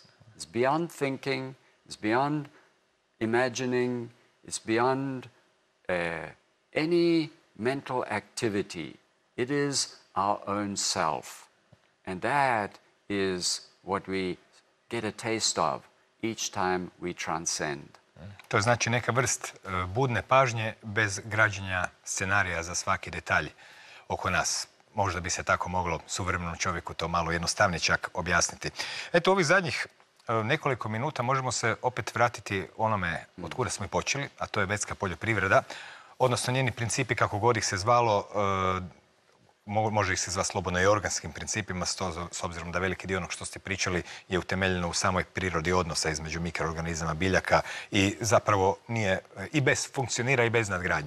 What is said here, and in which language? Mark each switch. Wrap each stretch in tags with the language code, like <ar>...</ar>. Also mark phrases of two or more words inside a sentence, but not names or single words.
<en>It's beyond thinking, it's beyond imagining, it's beyond any mental activity. It is our own self. And that is what we get a taste of each time we transcend.</en> <hr>To znači neka vrst budne pažnje bez građenja scenarija za svaki detalj oko nas. Možda bi se tako moglo suvremenom čovjeku to malo jednostavnije čak objasniti. Eto, ovih zadnjih nekoliko minuta možemo se opet vratiti onome od kuda smo i počeli, a to je vedska poljoprivreda, odnosno njeni principi, kako god ih se zvalo, može ih se zvati slobodno i organskim principima, s obzirom da veliki dio onog što ste pričali je utemeljeno u samoj prirodi odnosa između mikroorganizama, biljaka i zapravo nije, funkcionira i bez nadgradnje.</hr>